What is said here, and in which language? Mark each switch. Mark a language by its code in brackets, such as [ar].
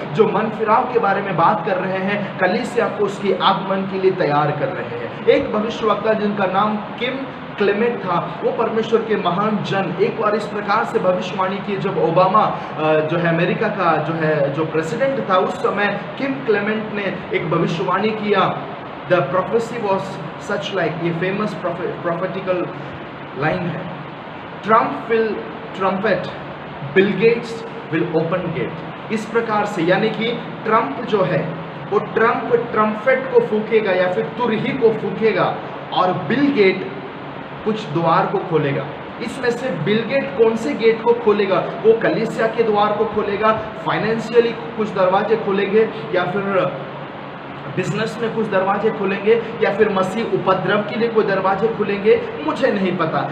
[hi] जो मन फिराव के बारे में बात कर रहे हैं, कलीसिया को उसकी आगमन के लिए तैयार कर रहे हैं। एक भविष्यवक्ता जिनका नाम किम क्लेमेंट था, वो परमेश्वर के महान जन, एक बार इस प्रकार से भविष्यवाणी की, जब ओबामा जो है अमेरिका का जो प्रेसिडेंट था, उस समय किम क्लेमेंट ने एक भविष्यवाणी किया। [en] The prophecy was such like, [hi] ये famous prophetical line है, [en] Trump will trumpet, Bill Gates will open gate। [hi] इस प्रकार से, यानी कि ट्रंप जो है वो ट्रम्पेट को फूकेगा या फिर तुरही को फूकेगा और बिल गेट कुछ द्वार को खोलेगा। इसमें से बिल गेट कौन से गेट को खोलेगा? वो कलीसिया के द्वार को खोलेगा, फाइनेंशियली कुछ दरवाजे खोलेंगे, या फिर बिजनेस में कुछ दरवाजे खुलेंगे, या फिर मसीह उपद्रव के लिए कोई दरवाजे खुलेंगे, मुझे नहीं पता।